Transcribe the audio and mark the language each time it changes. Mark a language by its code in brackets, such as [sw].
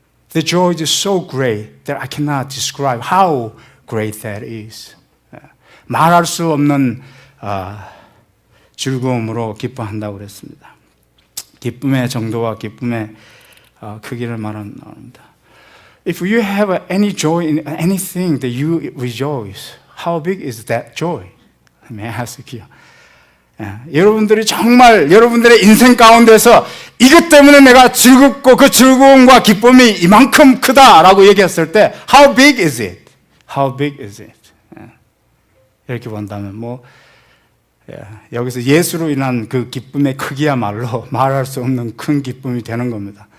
[en] The joy is so great that I cannot describe how great that is. [ko] 말할 수 없는 즐거움으로 기뻐한다고 그랬습니다. 기쁨의 정도와 기쁨의 크기를 말하는 겁니다. [en] If you have any joy in anything that you rejoice, how big is that joy? May I ask you? [ko] 여러분들이 정말 여러분들의 인생 가운데서 이것 때문에 내가 즐겁고 그 즐거움과 기쁨이 이만큼 크다라고 얘기했을 때 [en] How big is it? How big is it? [ko] 이렇게 본다면 여기서 예수로 인한 그 기쁨의 크기야말로 말할 수 없는 큰 기쁨이 되는 겁니다.